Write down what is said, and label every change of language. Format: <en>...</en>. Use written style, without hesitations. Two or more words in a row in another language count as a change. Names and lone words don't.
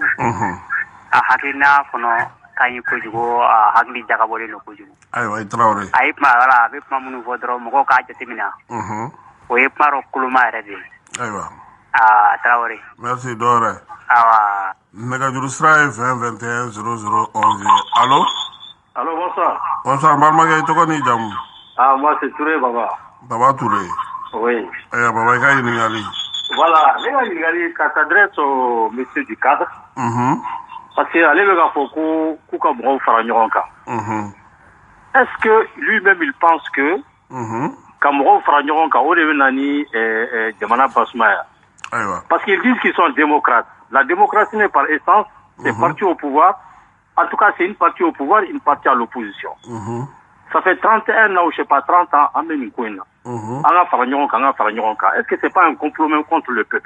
<bm>A hakilina fana ka ɲi kojugu a hakili jagabɔlen don kojugu. Ayiwa i Traore. A ye kuma wala a bɛ kuma minnu fɔ dɔrɔn mɔgɔw k'a jateminɛ. O ye kuma dɔ koloma yɛrɛ de ye. Ayiwa. Traore. Merci dɔwɛrɛ. Awa. Nɛgɛjuru sira ye 2021 0011 allo.</bm> <fr>Allô, bonsoir. Bonsoir,</fr> <bm>balimakɛ i tɔgɔ ni jamu.</bm> <fr>Moi c'est Touré Baba. Baba Touré. Oui.</fr> <bm>Baba i ka ɲininkali.</bm> <fr>Voilà,</fr> <bm>ne ka ɲininkali ka</bm> <fr>s'adresse au monsieur du cadre. Parce que</fr> <bm>ale bɛ ka fɔ ko k'u ka mɔgɔw fara ɲɔgɔn kan.</bm> <fr>Est-ce que lui-même il pense que</fr> <bm>ka mɔgɔw fara ɲɔgɔn kan o de bɛ na ni jamana basumaya?</bm> <fr>Parce qu'ils disent qu'ils sont démocrates. La démocratie n'est par essence, c'est parti au pouvoir. En tout cas, c'est une partie au pouvoir, une partie à l'opposition. Ça fait 31 ans ou je sais pas, 30 ans, en même temps. Est-ce que c'est pas un complot même contre le peuple?</fr>